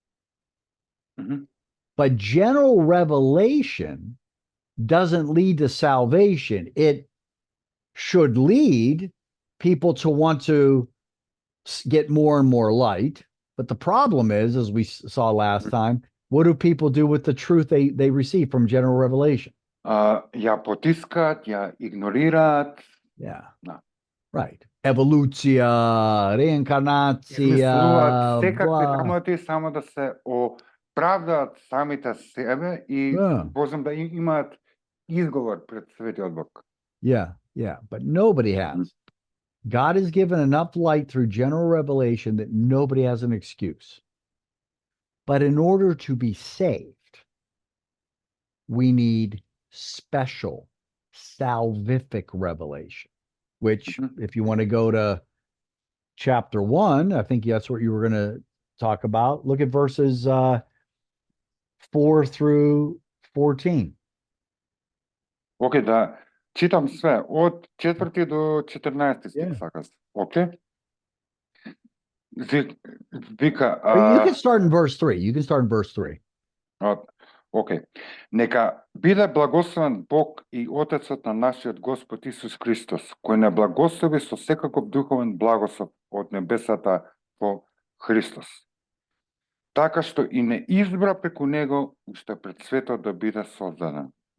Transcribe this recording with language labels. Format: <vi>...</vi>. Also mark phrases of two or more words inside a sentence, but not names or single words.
<en>But general revelation doesn't lead to salvation. It should lead people to want to get more and more light. But the problem is, as we saw last time, what do people do with the truth they receive from general revelation?</en> <mk>Ја потискаат, ја игнорираат.</mk> <en>Yeah. No. Right.</en> <mk>Еволюција, реинкарнација, Измислуваат секакви blah. работи само да се оправдаат самите себе и возам да имаат изговор пред светиот Бог.</mk> <en>Yeah, yeah, but nobody has. God has given enough light through general revelation that nobody has an excuse. But in order to be saved, we need special salvific revelation, which, if you want to go to chapter 1, I think that's what you were going to talk about. Look at verses 4 through 14.</en> <mk>Океј, да читам све од 4 до 14 стих, сакаш. Океј. Вика,</mk> <en>You can start in verse 3. You can start in verse 3.</en> <mk>Океј. Нека биде благословен Бог и Отецот на нашиот Господ Исус Христос, кој не благослови со секаков духовен благослов од небесата во Христос. Така што и не избра преку него уште пред светот да биде создаден.</mk>